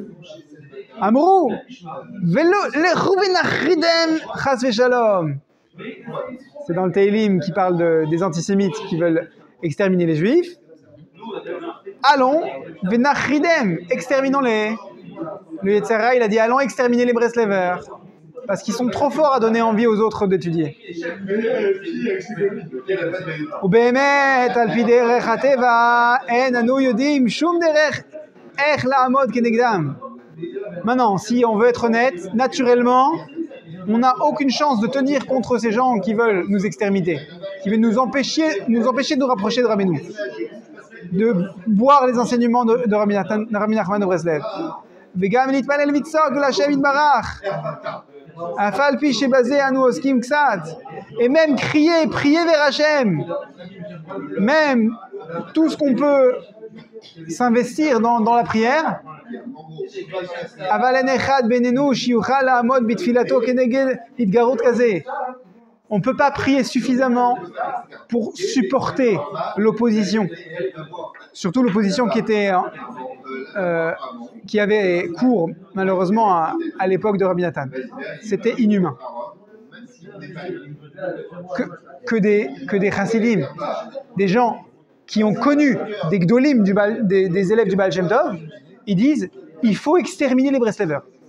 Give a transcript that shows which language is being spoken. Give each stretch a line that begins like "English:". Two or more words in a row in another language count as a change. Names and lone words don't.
French: Amrou, c'est dans le Teilim qui parle des antisémites qui veulent exterminer les juifs. Allons, venachridem, exterminons-les. Le
Hebrew: יצר הרע,
French: il a dit allons exterminer les Breslevers parce qu'ils sont trop forts à donner envie aux autres d'étudier.
Hebrew: ובאמת, על פי דרך הטבע, אין אנו יודעים שום דרך איך לעמוד כנגדם.
French: Maintenant, si on veut être honnête, naturellement, on n'a aucune chance de tenir contre ces gens qui veulent nous exterminer, qui veulent nous empêcher de nous rapprocher de Rabbeinu, de boire les enseignements de Rabbi Nachman de Breslev.
Hebrew: וגם להתפלל ולצעוק להשם יתברך. אף על פי שבזה אנו עוסקים קצת.
French: Et même crier, prier vers Hachem. Même tout ce qu'on peut s'investir dans la prière.
Hebrew: אבל אין אחד בינינו שיוכל לעמוד בתפילתו כנגד התגרות כזה.
French: On ne peut pas prier suffisamment pour supporter l'opposition. Surtout l'opposition qui avait cours, malheureusement, à l'époque de Rabbi Nathan. C'était inhumain. Que des chassidim, des gens qui ont connu des gdolim, des élèves du Baal Shem Tov, ils disent il faut exterminer les Breslevers.